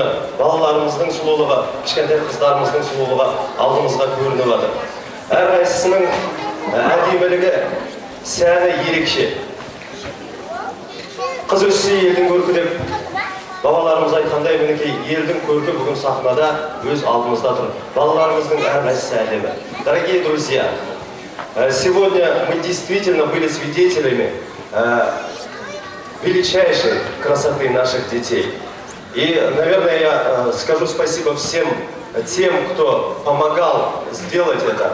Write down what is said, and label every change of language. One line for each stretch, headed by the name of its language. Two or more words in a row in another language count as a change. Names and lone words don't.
Kazakh: Балаларымыздың сұлулығы, кішкентай қыздарымыздың сұлулығы алдымызға көрініп жатыр. Әрқайсысының әдемілігі, сәні ерекше. Қыз өссе елдің көркі деп бабаларымыз айтқандай, мінекей елдің көркі бүгін сахнада өз алдымызда тұр. Балаларымыздың әрқайсысы әдемі.
Russian: Дорогие друзья, сегодня мы действительно были свидетелями величайшей красоты наших детей. И, наверное, я скажу спасибо всем тем, кто помогал сделать это.